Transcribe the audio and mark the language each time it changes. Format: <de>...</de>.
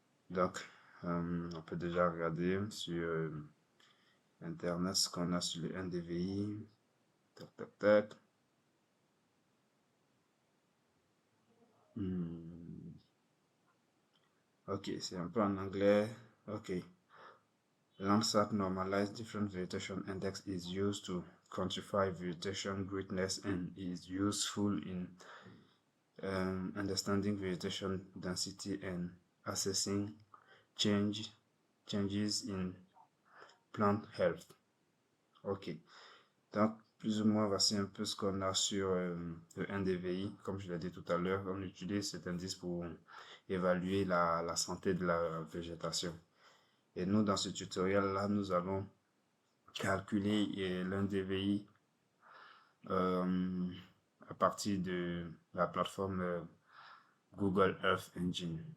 <fr>Donc, on peut déjà regarder sur Internet ce qu'on a sur le NDVI. Tac, tac, tac. Hmm. Ok, c'est un peu en anglais. Ok.</fr> <en>Landsat Normalized Different Vegetation Index is used to quantify vegetation greatness and is useful in understanding vegetation density and assessing changes in plant health.</en> <fr>Ok, donc plus ou moins voici un peu ce qu'on a sur le NDVI. Comme je l'ai dit tout à l'heure, on utilise cet indice pour évaluer la santé de la végétation. Et nous, dans ce tutoriel-là, nous allons calculer l'NDVI à partir de la plateforme Google Earth Engine.</fr>